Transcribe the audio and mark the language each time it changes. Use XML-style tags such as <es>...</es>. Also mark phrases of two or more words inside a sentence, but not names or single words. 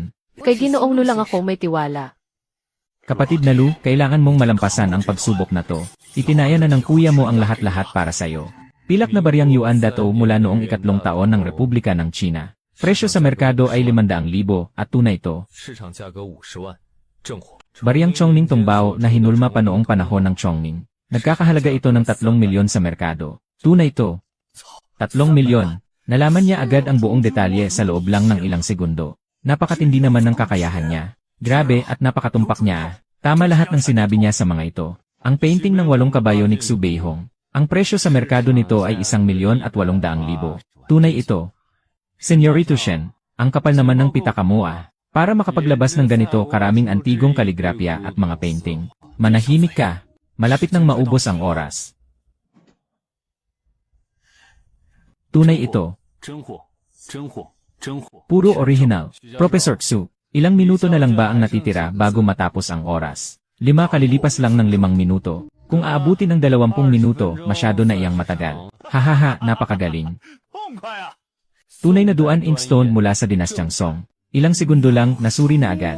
<tl>Kay Ginoong Lu lang ako may tiwala. Kapatid na Lu, kailangan mong malampasan ang pagsubok na to. Itinaya na ng kuya mo ang lahat-lahat para sa'yo. Pilak na baryang yuan dato mula noong 3 taon ng Republika ng China. Presyo sa merkado ay 500,000 at tunay ito.</tl> <zh>市场价格50万，正货。</zh> <tl>Baryang Chongning Tungbao na hinulma pa noong panahon ng Chongning. Nagkakahalaga ito ng 3 milyon sa merkado. Tunay ito. 3 milyon. Nalaman niya agad ang buong detalye sa loob lang ng ilang segundo. Napakatindi naman ng kakayahan niya. Grabe at napakatumpak niya. Tama lahat ng sinabi niya sa mga ito. Ang painting ng 8 kabayo ni Xu Beihong. Ang presyo sa merkado nito ay 1,800,000. Tunay ito. Senyorito Shen, ang kapal naman ng pitaka mo ah. Para makapaglabas ng ganito karaming antigong kaligrapya at mga painting. Manahimik ka. Malapit nang maubos ang oras. Tunay ito.</tl> <zh>真货，真货，真货。</zh> <tl>Puro original. Professor Xu, ilang minuto na lang ba ang natitira bago matapos ang oras? 5 kalilipas lang ng 5 minuto. Kung aabutin ng 20 minuto, masyado na iyang matagal. Hahaha, napakagaling.</tl> <zh>痛快啊！</zh> <tl>Tunay na duan inkstone mula sa dinastyang Song. Ilang segundo lang, nasuri na agad.</tl>